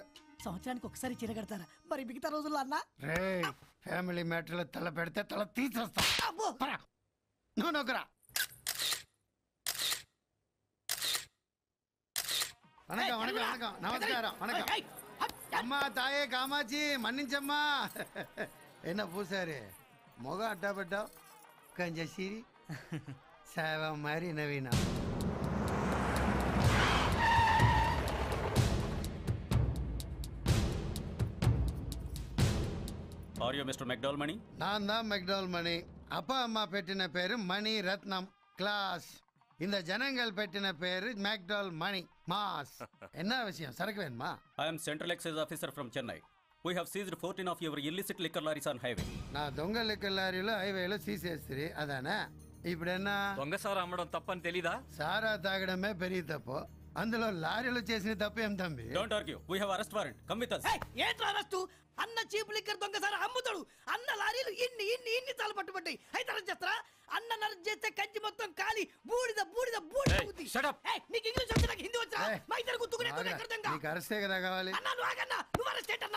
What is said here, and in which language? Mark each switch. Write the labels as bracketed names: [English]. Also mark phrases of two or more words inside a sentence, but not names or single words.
[Telugu] సంవత్సరానికి ఒకసారి చీర కడతారా? మరి మిగతా రోజుల్లో అన్న రే [English] family matterలో [Telugu] తల పెడితే తల తీసేస్తా. నువ్వు నొక్కరా. [Tamil] வணக்கம் வணக்கம் வணக்கம், நமஸ்காரம் வணக்கம். அம்மா தாயே காமாட்சி மன்னிச்சம்மா. என்ன பூசாரு முகம் அட்டா பட்டா கொஞ்சம் சிரி சேவ மாதிரி நவீனா. [English] Are you Mister McDowell Mani? [Tamil] நான் தான் மெக்டோல் மணி. அப்பா அம்மா [Telugu] పెట్టిన పేరు మణి రత్నం క్లాస్. [Tamil] இந்த ஜனங்கள் [Telugu] పెట్టిన పేరు [Tamil] மெக்டோல் மணி மாஸ். என்ன விஷயம்? சரக்கு வேணுமா? [English] I am Central Excise Officer from Chennai. We have seized 14 of your illicit liquor lorries on highway. [Telugu] నా దొంగ లిక్కర్ లారీలో హైవేలో సీసేస్త్రీ అదానా? ఇప్పుడన్నా దొంగ సారా అమ్మడం తప్పని తెలీదా? సారా తాగడమే పెరిగి తప్పు, అందులో లారీలో చేసిన తప్పు ఏం తంబి? [English] Don't argue. We have arrest warrant. Come with us. [Telugu] ఏంట్రా అరెస్టు? అన్న [English] cheap liquor [Telugu] దొంగసారి అమ్ముతాడు. అన్న లారీలు ఇన్ని ఇన్ని ఇన్ని తాలు పట్టుబట్టాయి. అయితే అరెస్ట్ చేస్తారా? అన్న నరెస్ట్ చేస్తే కంచి మొత్తం కాలి బూడిద బూడిద బూడిద అవుద్ది. నీకు ఇంగ్లీష్ వచ్చి నాకు హిందీ వచ్చా? మా ఇద్దరు గుర్తుకునే నీకు అరెస్టే కదా కావాలి. అన్న నువ్వు ఆగన్నా, నువ్వు అరెస్ట్ ఏంటన్నా?